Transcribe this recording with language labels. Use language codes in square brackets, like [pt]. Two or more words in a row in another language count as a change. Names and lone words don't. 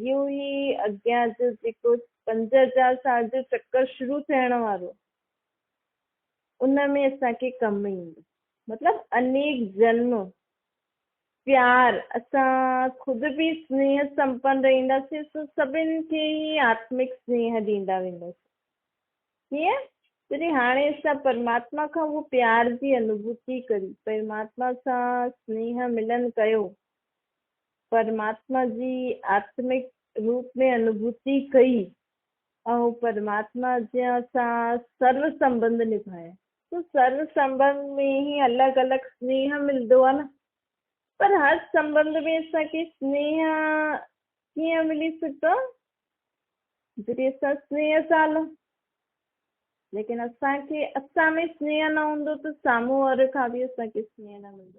[sd] इहो ई अॻियां जो जेको 5000 साल जो चक्कर शुरू थियण वारो, उन में असांखे कमु ईंदो। मतिलबु अनेक जन्म प्यार, असां ख़ुदि बि स्नेह संपन्न रहंदासीं, सभिनि खे ई आत्मिक स्नेह ॾींदा वेंदासीं। कीअं? जॾहिं हाणे असां परमात्मा खां उहो प्यार जी अनुभूति करी, परमात्मा सां स्नेह मिलन कयो, परमात्मा जी आत्मिक रूप में अनुभूति कई ऐं परमात्मा जे सां सर्व संबंध निभाया, तो सर्व संबंध में ही अलॻि अलॻि स्नेह मिलंदो आहे न। पर हर संबंध में असांखे स्नेह कीअं मिली सघंदो? जॾहिं असां स्नेह सां हलूं। लेकिन असां में स्नेह न हूंदो त साम्हूं वारे खां बि असांखे स्नेह न मिलंदो।